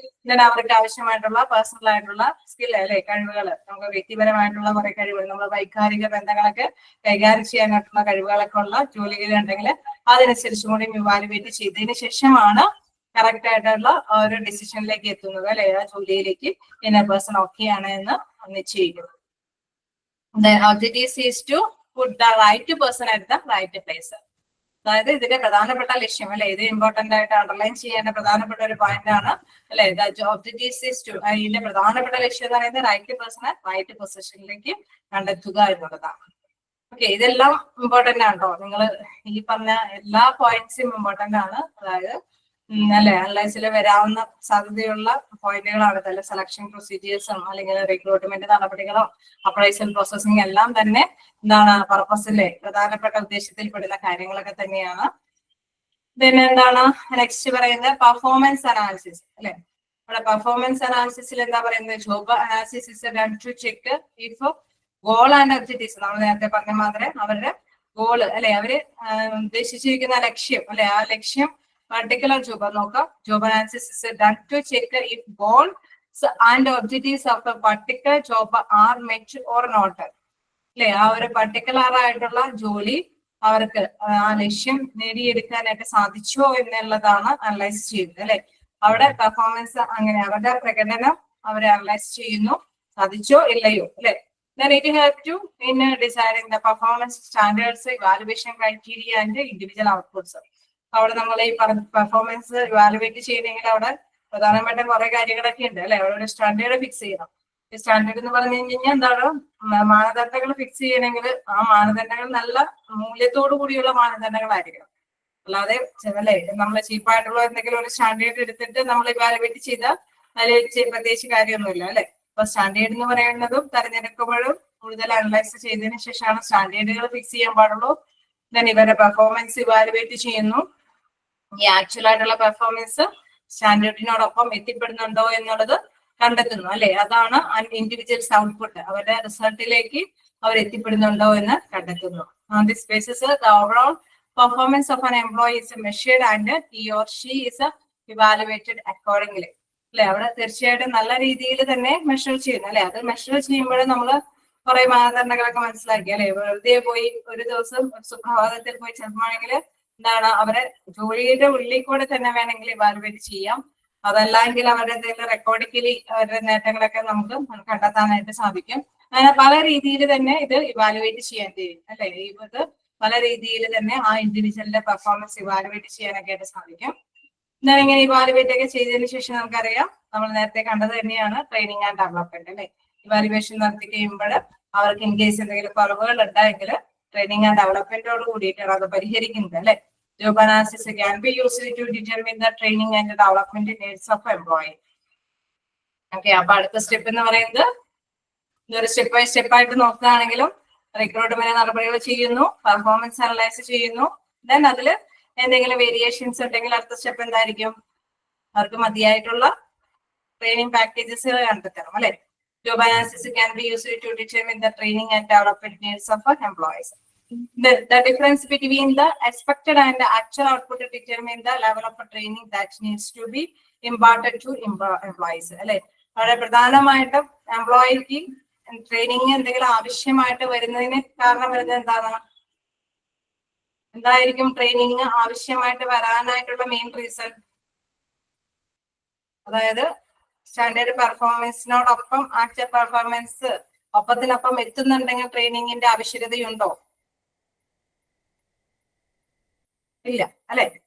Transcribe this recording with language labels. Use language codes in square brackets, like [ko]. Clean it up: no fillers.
[ml] പിന്നെ അവർക്ക് ആവശ്യമായിട്ടുള്ള പേഴ്സണൽ ആയിട്ടുള്ള സ്കിൽ, അല്ലെ, കഴിവുകൾ, നമുക്ക് വ്യക്തിപരമായിട്ടുള്ള കുറെ കഴിവുകൾ, നമ്മൾ വൈകാരിക ബന്ധങ്ങളൊക്കെ കൈകാര്യം ചെയ്യാനായിട്ടുള്ള കഴിവുകളൊക്കെ ഉള്ള ജോലികൾ ഉണ്ടെങ്കിൽ അതനുസരിച്ചും കൂടി ഇവാലുവേറ്റ് ചെയ്തതിന് ശേഷമാണ് കറക്റ്റ് ആയിട്ടുള്ള ഒരു ഡിസിഷനിലേക്ക് എത്തുന്നത്, അല്ലെ, ആ ജോലിയിലേക്ക് ഇന്ന പേഴ്സൺ ഓക്കെ ആണ് എന്ന് നിശ്ചയിക്കുന്നത്. [en] The objective is to put the right person at the right place. [ml] അതായത് ഇതിന്റെ പ്രധാനപ്പെട്ട ലക്ഷ്യം, അല്ലെ, ഇത് ഇമ്പോർട്ടന്റ് ആയിട്ട് അണ്ടർലൈൻ ചെയ്യേണ്ട പ്രധാനപ്പെട്ട ഒരു പോയിന്റ് ആണ്, അല്ലെ. ഇതിന്റെ പ്രധാനപ്പെട്ട ലക്ഷ്യം എന്ന് പറയുന്നത് റൈറ്റ് പേഴ്സണെ റൈറ്റ് പൊസിഷനിലേക്ക് കണ്ടെത്തുക എന്നുള്ളതാണ്. ഓക്കെ, ഇതെല്ലാം ഇമ്പോർട്ടന്റ് ആണ് കേട്ടോ. നിങ്ങൾ ഈ പറഞ്ഞ എല്ലാ പോയിന്റ്സും ഇമ്പോർട്ടന്റ് ആണ്. അതായത് അല്ലെ, അനലൈസിൽ വരാവുന്ന സാധ്യതയുള്ള പോയിന്റുകളാണ്. അല്ലെ, സെലക്ഷൻ പ്രൊസീജിയേഴ്സും അല്ലെങ്കിൽ റിക്രൂട്ട്മെന്റ് നടപടികളോ അപ്രൈസൽ പ്രോസസ്സിംഗ് എല്ലാം തന്നെ എന്താണ് പർപ്പസിലെ പ്രധാനപ്പെട്ട ഉദ്ദേശത്തിൽ പെടുന്ന കാര്യങ്ങളൊക്കെ തന്നെയാണ്. പിന്നെ എന്താണ് നെക്സ്റ്റ് പറയുന്നത് പെർഫോമൻസ് അനാലിസിസ്, അല്ലെ. ഇവിടെ പെർഫോമൻസ് അനാലിസിസിൽ എന്താ പറയുന്നത്, [en] job analysis is done to check if goal and objectives, [ml] നമ്മൾ നേരത്തെ പറഞ്ഞ മാതിരി അവരുടെ ഗോള്, അല്ലെ, അവര് ഉദ്ദേശിച്ചിരിക്കുന്ന ലക്ഷ്യം, അല്ലെ, ആ ലക്ഷ്യം particular job നോക്കാം. [en] Job analysis is done to check if goals and objectives of a particular job are met or not. [ml] അല്ലെ, ആ ഒരു പർട്ടിക്കുലർ ആയിട്ടുള്ള ജോലി അവർക്ക് ആ ലക്ഷ്യം നേടിയെടുക്കാനായിട്ട് സാധിച്ചോ എന്നുള്ളതാണ് അനലൈസ് ചെയ്യുന്നത്, അല്ലെ. അവിടെ പെർഫോമൻസ് അങ്ങനെ അവരുടെ പ്രകടനം അവരെ അനലൈസ് ചെയ്യുന്നു, സാധിച്ചോ ഇല്ലയോ, അല്ലെ. [en] Then it helps to in deciding the performance standards, evaluation criteria and individual outputs. [ml] അവിടെ നമ്മൾ ഈ പെർഫോമൻസ് ഇവാലുവേറ്റ് ചെയ്യണമെങ്കിൽ അവിടെ പ്രധാനപ്പെട്ട കുറെ കാര്യങ്ങളൊക്കെ ഉണ്ട്, അല്ലെ. അവിടെ ഒരു സ്റ്റാൻഡേർഡ് ഫിക്സ് ചെയ്യണം. ഈ സ്റ്റാൻഡേർഡ് എന്ന് പറഞ്ഞു കഴിഞ്ഞാൽ എന്താണ്, മാനദണ്ഡങ്ങൾ ഫിക്സ് ചെയ്യണമെങ്കിൽ ആ മാനദണ്ഡങ്ങൾ നല്ല മൂല്യത്തോടു കൂടിയുള്ള മാനദണ്ഡങ്ങളായിരിക്കണം. അല്ലാതെ അല്ലെ നമ്മൾ ചീപ്പായിട്ടുള്ള എന്തെങ്കിലും ഒരു സ്റ്റാൻഡേർഡ് എടുത്തിട്ട് നമ്മൾ ഇവാലുവേറ്റ് ചെയ്താൽ അതിൽ പ്രത്യേകിച്ച് കാര്യമൊന്നുമില്ല, അല്ലെ. അപ്പൊ സ്റ്റാൻഡേർഡ് എന്ന് പറയുന്നതും തെരഞ്ഞെടുക്കുമ്പോഴും കൂടുതൽ അനലൈസ് ചെയ്തതിനു ശേഷമാണ് സ്റ്റാൻഡേർഡുകൾ ഫിക്സ് ചെയ്യാൻ പാടുള്ളൂ. ദെൻ ഇവരുടെ പെർഫോമൻസ് ഇവാലുവേറ്റ് ചെയ്യുന്നു. ഈ ആക്ച്വൽ ആയിട്ടുള്ള പെർഫോമൻസ് സ്റ്റാൻഡേർഡിനോടൊപ്പം എത്തിപ്പെടുന്നുണ്ടോ എന്നുള്ളത് കണ്ടെത്തുന്നു, അല്ലെ. അതാണ് ഇൻഡിവിജ്വൽസ് ഔട്ട്പുട്ട്, അവരുടെ റിസൾട്ടിലേക്ക് അവർ എത്തിപ്പെടുന്നുണ്ടോ എന്ന് കണ്ടെത്തുന്നു. [en] On this basis, the overall performance of an employee is measured and he or she is evaluated accordingly. [ml] അല്ലെ, അവിടെ തീർച്ചയായിട്ടും നല്ല രീതിയിൽ തന്നെ മെഷർ ചെയ്യുന്നു, അല്ലെ. അത് മെഷർ ചെയ്യുമ്പോൾ നമ്മൾ കുറെ മാനദണ്ഡങ്ങളൊക്കെ മനസ്സിലാക്കി, അല്ലെ. വെറുതെ പോയി ഒരു ദിവസം സുപ്രഭാതത്തിൽ പോയി ചിലപ്പോഴെങ്കിൽ എന്താണ് അവരെ ജോലിയുടെ ഉള്ളിൽ കൂടെ തന്നെ വേണമെങ്കിൽ ഇവാലുവേറ്റ് ചെയ്യാം. അതല്ലെങ്കിൽ അവരുടെ എന്തെങ്കിലും റെക്കോർഡിക്കലി അവരുടെ നേട്ടങ്ങളൊക്കെ നമുക്ക് കണ്ടെത്താനായിട്ട് സാധിക്കും. അങ്ങനെ പല രീതിയിൽ തന്നെ ഇത് ഇവാലുവേറ്റ് ചെയ്യാൻ കഴിയും, അല്ലെ. ഇത് പല രീതിയിൽ തന്നെ ആ ഇൻഡിവിജ്വലിന്റെ പെർഫോമൻസ് ഇവാലുവേറ്റ് ചെയ്യാനൊക്കെ ആയിട്ട് സാധിക്കും. എന്നാൽ ഇങ്ങനെ ഇവാലുവേറ്റ് ഒക്കെ ചെയ്തതിനു ശേഷം നമുക്കറിയാം, നമ്മൾ നേരത്തെ കണ്ടത് തന്നെയാണ് ട്രെയിനിങ് ആൻഡ് ഡെവലപ്മെന്റ്, അല്ലെ. ഇവാലുവേഷൻ നടത്തി കഴിയുമ്പോൾ അവർക്ക് ഇൻ കേസ് എന്തെങ്കിലും കുറവുകൾ ഉണ്ടായെങ്കിൽ ട്രെയിനിങ് ആൻഡ് ഡെവലപ്മെന്റോട് കൂടിയിട്ടാണ് അത് പരിഹരിക്കുന്നത്, അല്ലെ. [en] Job analysis can be used to determine the training and the development needs of employee. [ml] Okay, അപ്പൊ അടുത്ത സ്റ്റെപ്പ് എന്ന് പറയുന്നത് ഇതൊരു സ്റ്റെപ്പ് ബൈ സ്റ്റെപ്പ് ആയിട്ട് നോക്കുകയാണെങ്കിലും റിക്രൂട്ട്മെന്റ് നടപടികൾ ചെയ്യുന്നു, പെർഫോമൻസ് അനലൈസ് ചെയ്യുന്നു. ദെൻ അതിൽ എന്തെങ്കിലും വേരിയേഷൻസ് ഉണ്ടെങ്കിൽ അടുത്ത സ്റ്റെപ്പ് എന്തായിരിക്കും, അവർക്ക് മതിയായിട്ടുള്ള ട്രെയിനിങ് പാക്കേജസ് കണ്ടെത്തണം, അല്ലെ. [en] Job analysis can be used to determine the training and development needs of employees. The difference between the expected and the actual output determine the level of training that needs to be imparted to employees, അല്ലെ. [ml] വളരെ പ്രധാനമായിട്ടും എംപ്ലോയിക്ക് training എന്തെങ്കിലും ആവശ്യമായിട്ട് വരുന്നതിന് കാരണം വരുന്നത് എന്താണ്, എന്തായിരിക്കും ട്രെയിനിങ് ആവശ്യമായിട്ട് വരാനായിട്ടുള്ള മെയിൻ റീസൺ. അതായത് സ്റ്റാൻഡേർഡ് പെർഫോമൻസിനോടൊപ്പം ആക്ച്വൽ പെർഫോമൻസ് ഒപ്പത്തിനൊപ്പം എത്തുന്നുണ്ടെങ്കിൽ ട്രെയിനിങ്ങിന്റെ ആവശ്യകതയുണ്ടോ, ഇല്ല, അല്ലെ.